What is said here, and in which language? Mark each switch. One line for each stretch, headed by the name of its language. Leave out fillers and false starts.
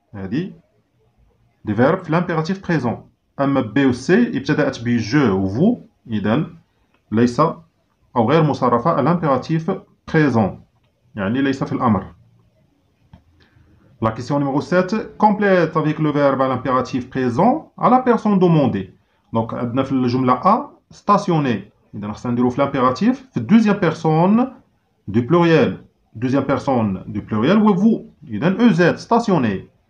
French: هذه des verbes في l'impératif présent.
Arabic: أما B و C ابتدأت ب je و vous إذا ليس أو غير مصرفة
French: à l'impératif présent
Arabic: يعني ليس في الأمر.
French: La question numéro 7. Complète avec le verbe à l'impératif présent à la personne demandée.
Arabic: Donc, عندنا في الجملة A stationner. إذا خصنا نديرو في l'impératif في
French: deuxième personne du pluriel. Deuxième personne du pluriel ou vous.
Arabic: إذا
French: EZ stationner.